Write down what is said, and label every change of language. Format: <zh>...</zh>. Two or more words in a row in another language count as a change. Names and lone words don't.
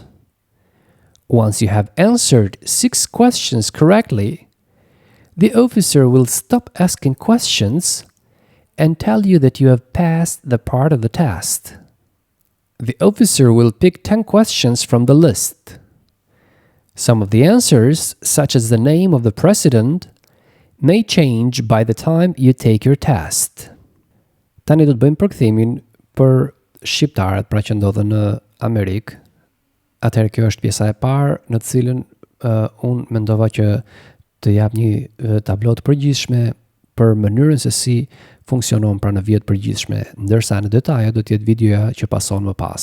<en>Once you have answered 6 questions correctly, the officer will stop asking questions and tell you that you have passed the part of the test. The officer will pick 10 questions from the list. Some of the answers, such as the name of the president, may change by the time you take your test.</en> <sq>Tani do të bëjmë përkthimin për shqiptarët, pra që ndodhen në Amerikë. Atëherë kjo është pjesa e parë në të cilën unë mendova që të jap një tablo të përgjithshme për mënyrën se si funksionon pra në vijë të përgjithshme, ndërsa në detaje do të jetë videoja që pason më pas.</sq>